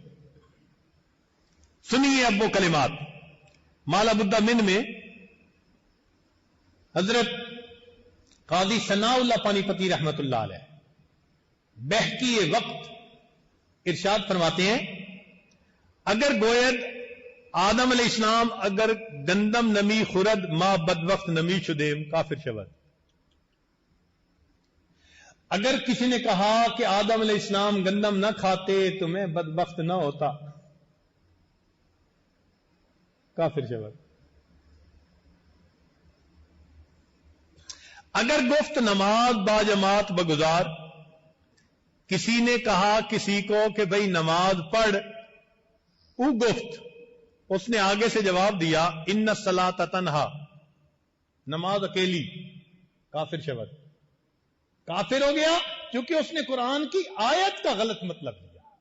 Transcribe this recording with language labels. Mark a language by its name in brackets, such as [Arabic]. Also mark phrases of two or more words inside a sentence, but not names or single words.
[Urdu] سنیے اب وہ کلمات. مالا بدہ من میں حضرت قاضی ثناء اللہ پانی پتی رحمت اللہ علیہ بہکی وقت ارشاد فرماتے ہیں، [Persian] اگر گوید آدم علیہ السلام اگر گندم نمی خورد ما بد وقت نمی شدیم کافر شود. [Urdu] اگر کسی نے کہا کہ آدم علیہ السلام گندم نہ کھاتے تو میں بدبخت نہ ہوتا، [Persian] کافر شود. اگر گفت نماز با جماعت بگزار، [Urdu] کسی نے کہا کسی کو کہ بھئی نماز پڑھ، [Persian] او گفت، [Urdu] اس نے آگے سے جواب دیا [Arabic] ان الصلاۃ [Urdu] تنہا، نماز اکیلی، [Persian] کافر شود. [Urdu] کافر ہو گیا کیونکہ اس نے قرآن کی آیت کا غلط مطلب دیا.